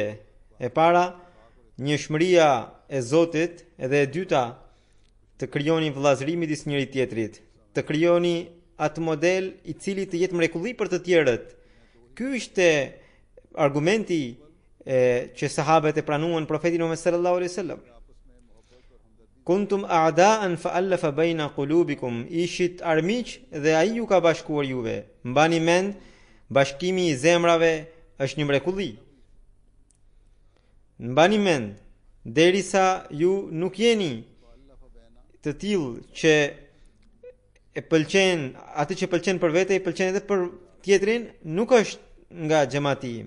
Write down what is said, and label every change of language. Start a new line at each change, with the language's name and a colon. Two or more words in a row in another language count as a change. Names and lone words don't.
Albanian: E para, njëshmëria e Zotit, edhe e dyta, të krijoni vëllazëri midis njëri tjetrit, të krijoni atë model i cili të jetë mrekulli për të tjerët." Ky ishte argumenti që sahabët e pranuan profetin Muhammed
Arabic: صلى الله عليه وسلم. كنتم أعداء فألف بين قلوبكم,
Albanian: ishit armiq dhe ai ju ka bashkuar juve. Mbani mend, bashkimi i zemrave është një mrekulli. Mbani mend, derisa ju nuk jeni të tillë që e pëlqen, atë që pëlqen për vete i pëlqen edhe për tjetrin, nuk është nga xhamati im.